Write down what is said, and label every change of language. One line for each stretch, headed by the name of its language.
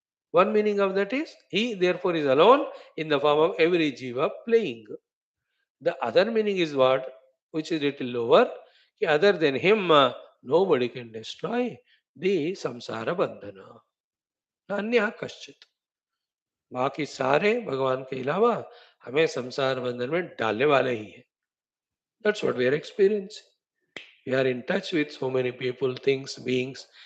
English: One meaning of that is, he therefore is alone in the form of every jiva playing. The other meaning is what? Which is little lower. Other than him, nobody can destroy the samsara bandhana.
Sanskrit: अन्य कश्चित.
Hindi: बाकी सारे भगवान के अलावा हमें संसार बंधन में डालने वाले ही है.
English: That's what we are experiencing. We are in touch with so many people, things, beings.